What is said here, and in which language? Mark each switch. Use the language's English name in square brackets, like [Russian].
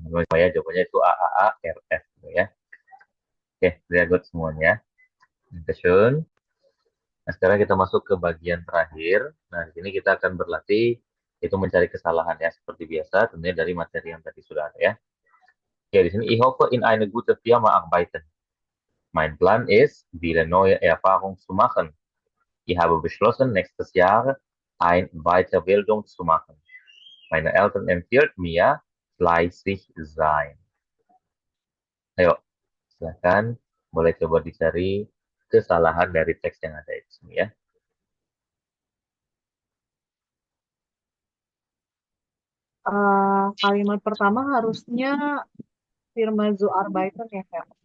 [Indonesian] Saya jawabannya itu AAA RF gitu ya. Oke, very good semuanya. Dankeschön. Nah, sekarang kita masuk ke bagian terakhir. Nah, di sini kita akan berlatih itu mencari kesalahan ya, seperti biasa tentunya dari materi yang tadi sudah ada ya. Ya, di sini [German] ich hoffe in eine gute Firma arbeiten. Mein Plan ist, wieder neue Erfahrungen zu machen. Ich habe beschlossen, nächstes Jahr eine Weiterbildung zu machen. Meine Eltern empfehlen mir, fleißig sein. [Indonesian] Ayo, silakan. Boleh coba dicari kesalahan dari teks yang ada di sini ya. Kalimat pertama harusnya [German] firma Zuarbeiten [Indonesian] ya, Fer?